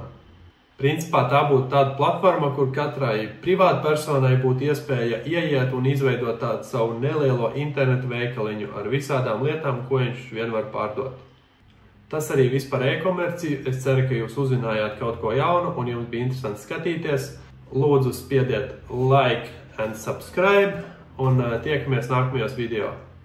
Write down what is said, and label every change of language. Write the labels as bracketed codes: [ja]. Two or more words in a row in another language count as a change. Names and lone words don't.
[lv] Principā tā būtu tāda platforma, kur katrai privātpersonai būtu iespēja ieiet un izveidot tādu savu nelielo internetu veikaliņu ar visādām lietām, ko viņš vien var pārdot. Tas arī viss par e-komerciju. Es ceru, ka jūs uzzinājāt kaut ko jaunu un jums bija interesanti skatīties. Lūdzu, spiediet [en] like and subscribe [lv] un tiekamies nākamajos video.